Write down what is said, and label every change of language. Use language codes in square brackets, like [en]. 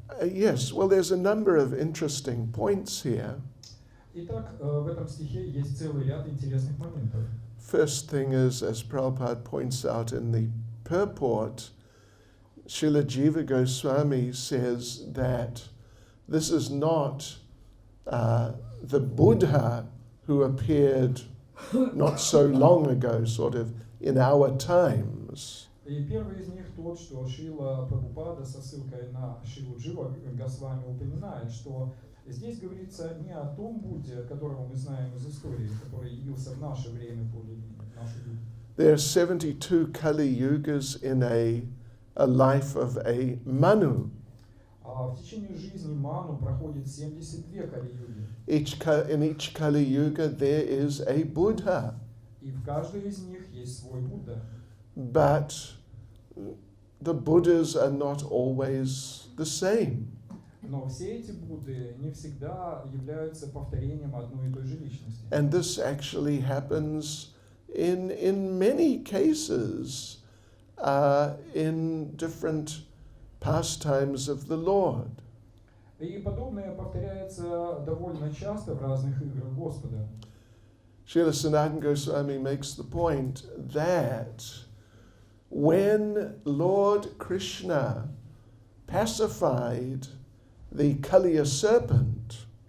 [en] Yes, well, there's a number of interesting points here. [ru] Итак, в этом стихе есть целый ряд интересных моментов. [en] First thing is, as Prabhupada points out in the purport, Srila Jiva Goswami says that this is not the Buddha who appeared not so long ago, sort of in our times. [ru] И первый из них тот, что Шрила Прабхупада со ссылкой на Шрилу Джива Госвами упоминает, что здесь говорится не о том Будде, которого мы знаем из истории, который явился в наше время, в нашу люди. [en] There are 72 Kali Yugas in a life of a Manu. [ru] А в течение жизни Ману проходит 72 Кали-юги. [en] In each Kali Yuga there is a Buddha. [ru] И в каждой из них есть свой Будда. [en] But the Buddhas are not always the same. [ru] Но все эти Будды не всегда являются повторением одной и той же личности. [en] And this actually happens in many cases in different pastimes of the Lord. [ru] И подобное повторяется довольно часто в разных играх Господа. [en] Srila Sanatana Goswami makes the point that when Lord Krishna pacified the Kaliya serpent,